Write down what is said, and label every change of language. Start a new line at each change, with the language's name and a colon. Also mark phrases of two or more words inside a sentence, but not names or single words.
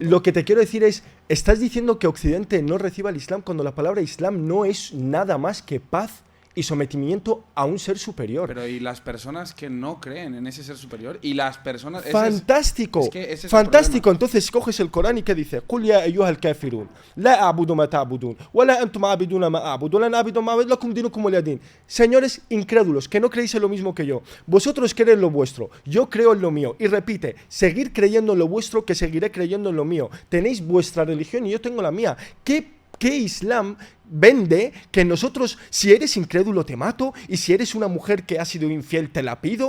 Spanish: Lo que te quiero decir es, estás diciendo que Occidente no reciba el Islam cuando la palabra Islam no es nada más que paz y sometimiento a un ser superior. Pero y las personas que no creen en ese ser superior y las personas... ¡Fantástico! Ese es ¡fantástico! Entonces coges el Corán y ¿qué dice?
Arabic: قُلْ يَا أَيُّهَا الْكَافِرُونَ لَا أَعْبُدُ مَا تَعْبُدُونَ وَلَا أَنْتُمْ عَابِدُونَ مَا أَعْبُدُ وَلَا أَنَا عَابِدٌ مَا عَبَدْتُمْ لَكُمْ دِينُكُمْ وَلِيَ دِينِ.
Spanish: Señores incrédulos, que no creéis en lo mismo que yo. Vosotros creéis lo vuestro, yo creo en lo mío. Y repite, seguir creyendo en lo vuestro, que seguiré creyendo en lo mío. Tenéis vuestra religión y yo tengo la mía. ¿Qué Islam vende que nosotros, si eres incrédulo te mato y si eres una mujer que ha sido infiel te la pido?